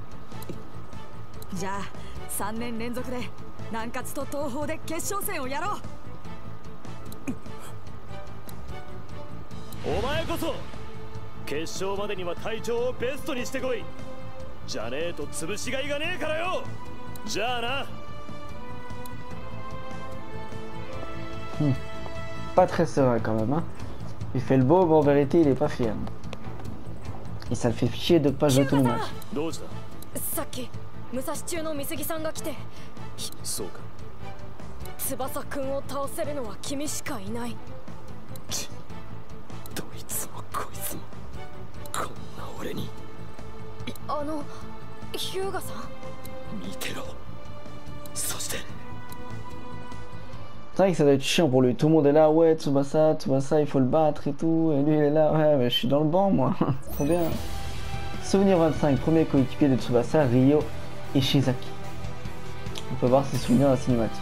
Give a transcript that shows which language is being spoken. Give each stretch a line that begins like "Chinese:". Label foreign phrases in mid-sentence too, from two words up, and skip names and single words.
Japanese: じゃあ3年連続で南葛と東邦で決勝戦をやろう。お前こそ決勝までには体調をベストにしてこい。じゃねえと潰しがいがねえからよ。じゃあな。
French: Pas très serein quand même. Hein. Il fait le beau, mais en vérité il est pas fier. Et ça le fait chier de pas jouer tout le match.
Japanese: どうした。さっき武蔵中の美杉さんが来て。そうか。翼くんを倒せるのは君しかいない。どいつもこいつもこんな俺に。ヒューガさん。見てろ。そして。
French: C'est vrai que ça doit être chiant pour lui. Tout le monde est là, ouais, Tsubasa, il faut le battre et tout. Et lui il est là, ouais, mais je suis dans le banc moi. Trop bien. Souvenir 25, premier coéquipier de Tsubasa, Ryo Ishizaki. On peut voir ses souvenirs dans la cinématique.